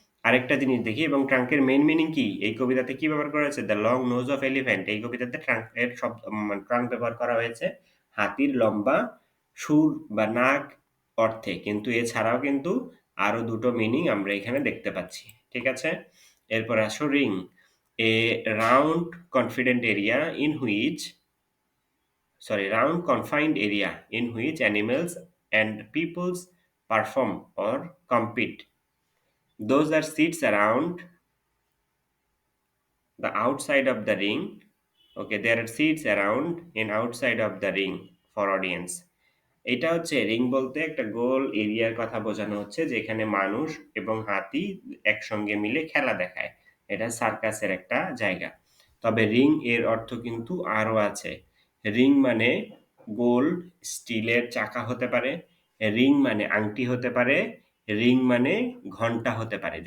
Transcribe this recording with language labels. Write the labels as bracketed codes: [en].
[bn] আরেকটা জিনিস দেখি, এবং ট্রাঙ্কের মেইন মিনিং কি? এই কবিতাতে কি ব্যবহার করা হয়েছে? [en] The long nose of elephant. [bn] এই কবিতাতে ট্রাঙ্ক ব্যবহার করা হয়েছে হাতির লম্বা সুর বা নাক অর্থে। কিন্তু এছাড়াও কিন্তু আরো ২ টো মিনিং আমরা এখানে দেখতে পাচ্ছি। ঠিক আছে? এরপর আসো ring. [en] A round confident area in which round confined area in which animals and peoples perform or compete. Those are seats around the outside of the ring. Okay, there are seats around in outside of the ring for audience. [bn] এটা হচ্ছে ring বলতে একটা গোল এরিয়ার কথা বোঝানো হচ্ছে যেখানে মানুষ এবং হাতি একসঙ্গে মিলে খেলা দেখায়। এটা সার্কাসের একটা জায়গা। তবে রিং এর অর্থ কিন্তু আরো আছে। রিং মানে গোল স্টিলের চাকা হতে পারে, রিং মানে আংটি হতে পারে, রিং মানে ঘন্টা হতে পারে।